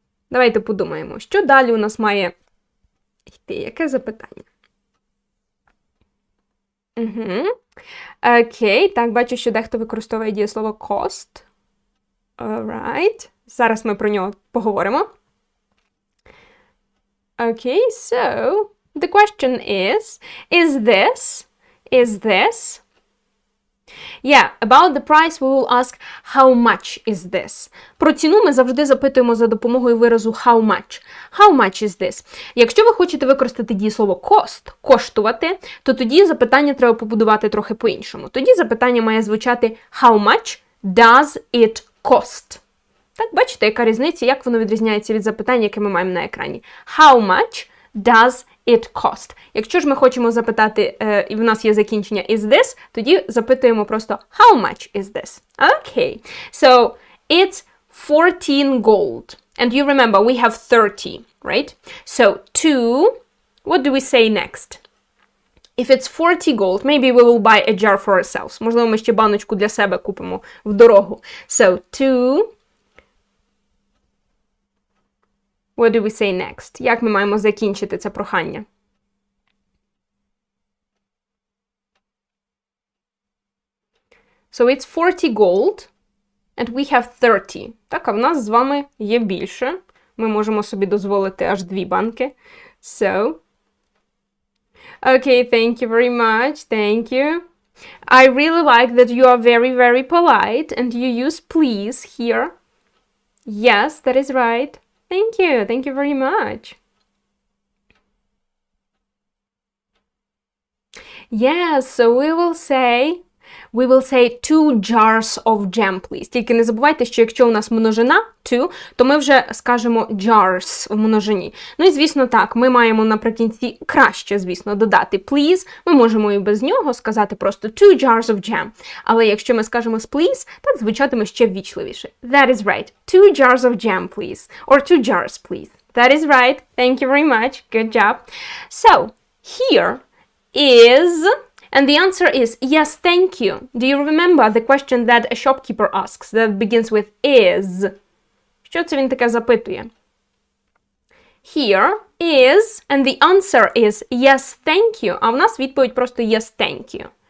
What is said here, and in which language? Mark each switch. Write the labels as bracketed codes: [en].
[uk] Давайте подумаємо, що далі у нас має йти? Яке запитання? Окей, так, бачу, що дехто використовує дієслово cost. [en] Alright. [uk] Зараз ми про нього поговоримо. [en] Okay, so the question is this? Yeah, about the price we will ask how much is this. [uk] Про ціну ми завжди запитуємо за допомогою виразу [en] how much. How much is this? [uk] Якщо ви хочете використати дієслово cost, коштувати, то тоді запитання треба побудувати трохи по-іншому. Тоді запитання має звучати [en] how much does it cost? [uk] Так, бачите, яка різниця, як воно відрізняється від запитання, яке ми маємо на екрані. [en] How much does it cost? [uk] Якщо ж ми хочемо запитати, і в нас є закінчення is this, тоді запитуємо просто [en] how much is this? Okay, so it's 14 gold. And you remember, we have 30, right? So to, what do we say next? If it's 40 gold, maybe we will buy a jar for ourselves. [uk] Можливо, ми ще баночку для себе купимо в дорогу. [en] So to, what do we say next? [uk] Як ми маємо закінчити це прохання? [en] So it's 40 gold, and we have 30. [uk] Так, а в нас з вами є більше. Ми можемо собі дозволити аж 2 банки. [en] So, okay, thank you very much. Thank you. I really like that you are very, very polite, and you use please here. Yes, that is right. Thank you. Thank you very much. Yes, so we will say 2 jars of jam, please. [uk] Тільки не забувайте, що якщо у нас множина two, то ми вже скажемо jars в множині. Ну і, звісно, так, ми маємо наприкінці краще, звісно, додати please. Ми можемо і без нього сказати просто [en] 2 jars of jam. [uk] Але якщо ми скажемо з please, так звучатиме ще ввічливіше. [en] That is right. 2 jars of jam, please. Or 2 jars, please. That is right. Thank you very much. Good job. So, here is... And the answer is yes, thank you. Do you remember the question that a shopkeeper asks that begins with is? [uk] Що це він таке запитує? [en] Here is, and the answer is yes, thank you. [uk] А в нас відповідь просто [en] yes, thank you.